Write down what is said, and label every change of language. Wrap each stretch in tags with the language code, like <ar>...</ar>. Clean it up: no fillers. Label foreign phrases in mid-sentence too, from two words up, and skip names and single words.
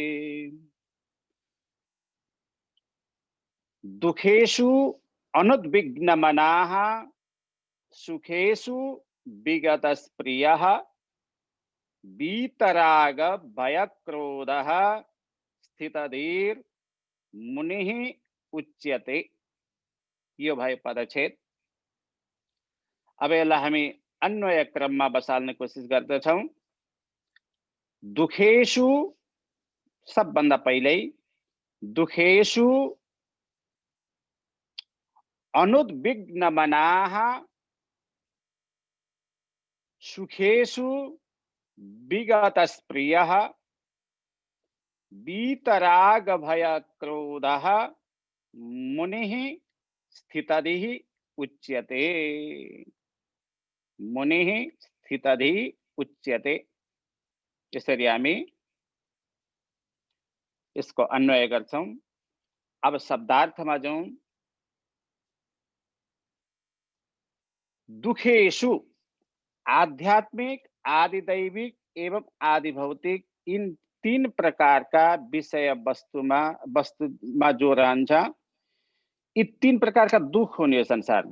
<sa>दुःखेषु अनुद्विग्न मनाः सुखेषु विगतस्पृयः वीतराग भय क्रोधः स्थितधीर मुनिः उच्यते।</sa> <ne>यो भयो पदच्छेद। अब यसलाई हामी अन्वय क्रममा बसाल्ने कोसिस गर्दछौँ।</ne> <sa>दुःखेषु</sa> <ne>सबभन्दा पहिल्यै</ne> <sa>दुःखेषु अनुद्विग्न मनाः सुखेषु विगतस्पृयः वीतराग भय क्रोधः मुनिः स्थितधिः उच्यते। मुनिः स्थितधिः उच्यते।</sa> <ne>यसरी हामी यसको अन्वय गर्छौं। अब शब्दार्थमा जाउँ। दुःखेषु आध्यात्मिक, आदिदैविक एवं आदिभौतिक इन 3 प्रकारका विषय वस्तुमा जो रहन्छ, यी 3 प्रकारका दुःख हुने यो संसारमा।</ne>